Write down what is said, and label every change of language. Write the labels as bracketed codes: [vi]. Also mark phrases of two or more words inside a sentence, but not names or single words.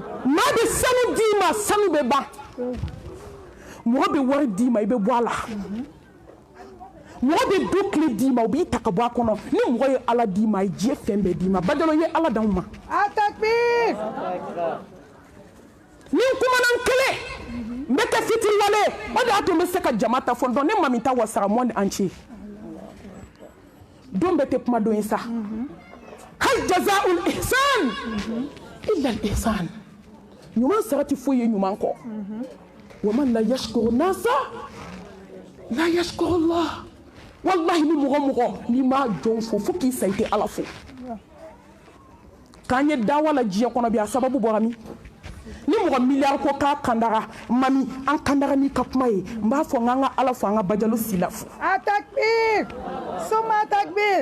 [bm] n'a bɛ sanu d'i ma sanu bɛ ban mɔgɔ bɛ wari d'i ma i bɛ bɔ a la mɔgɔ bɛ du tile d'i ma u b'i ta ka bɔ a kɔnɔ ni mɔgɔ ye ala d'i ma a ye diɲɛ fɛn bɛɛ d'i ma Badialo ye ala d'anw ma takbir ni n kumana n kelen n bɛ kɛ fitiriwale o de y'a to n bɛ se ka jama ta fɔ dɔn ne mami ta wasara [fr] monde entier [bm] don bɛɛ tɛ kuma don ye sa [ar] هل جزاء الإحسان إلا الإحسان [bm] ɲuman sara tɛ foyi ye ɲuman kɔ [ar] ومن لا يشكر الناس لا يشكر الله [bm] wallahi ni mɔgɔ n'i ma jɔn fo fo k'i sa i tɛ ala fo k'an ye dawa la diɲɛ kɔnɔ bi a sababu bɔra min ni mɔgɔ miliyari ko k'a kandara mami an kandara n'i ka kuma ye n b'a fɔ n ka ala fo an ka Badialo Sila fo takbir Soma takbir